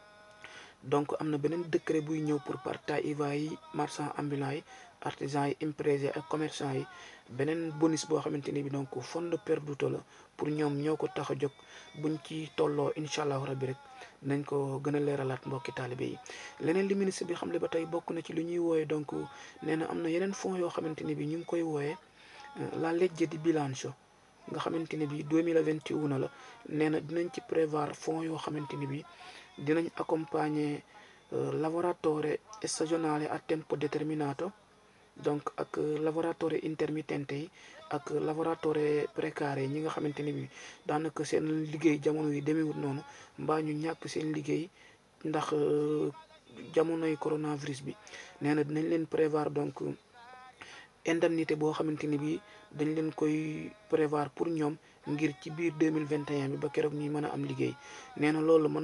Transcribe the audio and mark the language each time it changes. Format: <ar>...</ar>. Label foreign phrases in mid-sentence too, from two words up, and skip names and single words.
<wo>donc am na beneen décret buy ñëw pour</wo> <it>partita IVA</it> <wo>yi</wo> <fr>marchand ambulant</fr> <wo>yi artisan yi impresa ak commerçant yi beneen bonus boo xamante ni bi donc</wo> <it>fondo perduto</it> <wo>la pour ñoom ñoo ko tax a jóg buñ ci tolloo</wo> <ar>incha allahu rabbi</ar> <wo>rek nañ ko gën a leeralaat mbokki taalibe yi. leneen li ministre bi xamle ba tey bokk na ci lu ñuy wooye donc nee na am na yeneen fonds yoo xamante ni bi ñu ngi koy wooyee la</wo> <it>legge di bilancio</it> <wo>nga xamante ni bi 2021 la nee na dinañ ci prévoir fonds yoo xamante ni bi dinañ accompagner</wo> <it>lavoratore stagionale a tempo determinato</it> <wo>donc ak</wo> <it>lavoratore intermittente</it> <wo>yi ak lavoratore précaire yi ñi nga xamante ni bi daanaka seen liggéey jamono yi demewut noonu mbaa ñu ñàkk seen liggéey ndax jamonoy coronavirus bi nee na dinañ leen prévoir donc indemnité boo xamante ni bi dañ leen koy prévoir pour ñoom ngir ci biir 2021 bi ba keroog ñuy mën a am liggéey nee na loolu mën</wo>